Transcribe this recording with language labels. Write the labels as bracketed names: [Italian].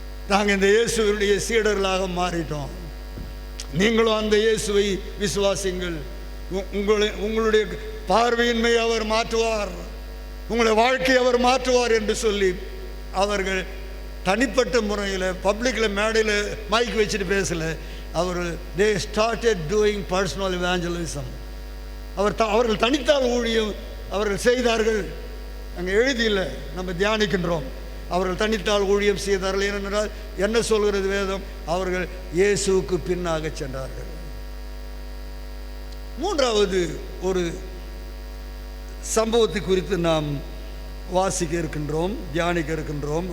[Tamil] நாங்கள் இந்த இயேசுவினுடைய சீடர்களாக மாறிட்டோம். நீங்களும் அந்த இயேசுவை விசுவாசிங்கள். உங்களுடைய பார்வையின்மை அவர் மாற்றுவார், உங்களுடைய வாழ்க்கையை அவர் மாற்றுவார் என்று சொல்லி அவர்கள் தனிப்பட்ட முறையில் பப்ளிக்கில் மேடையில் மைக் வச்சுட்டு பேசலை. [English] they started doing personal evangelism. [Tamil] அவர்கள் தனித்தால் ஊழியம் அவர்கள் செய்தார்கள். அங்கே எழுதியில் நம்ம தியானிக்கின்றோம். அவர்கள் தனித்தால் ஊழியம் செய்தார்கள். ஏனென்றால் என்ன சொல்கிறது வேதம்? அவர்கள் இயேசுவுக்கு பின்னாக சென்றார்கள். மூன்றாவது ஒரு சம்பவத்தை குறித்து நாம் வாசிக்க இருக்கின்றோம், தியானிக்க இருக்கின்றோம்.